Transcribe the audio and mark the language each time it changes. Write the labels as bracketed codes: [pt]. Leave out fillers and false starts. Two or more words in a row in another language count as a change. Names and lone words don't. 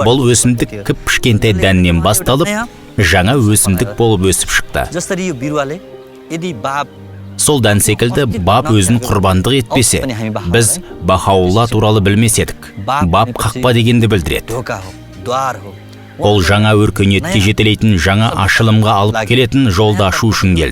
[kk] Бұл өсімдік кіп-кішкентай дәннен басталып, жаңа өсімдік болып өсіп шықты. [ne] जसरी यो बिरुवाले यदि बाप [kk] Сол дән секілді бап өзін құрбандық етпесе, біз Бахаулла туралы білмес едік. Бап қақпа дегенді білдіреді. [ne] ढोका हो, द्वार हो. [kk] Ол жаңа өркениетке жетелейтін, жаңа ашылымға алып келетін жолды ашу үшін келді.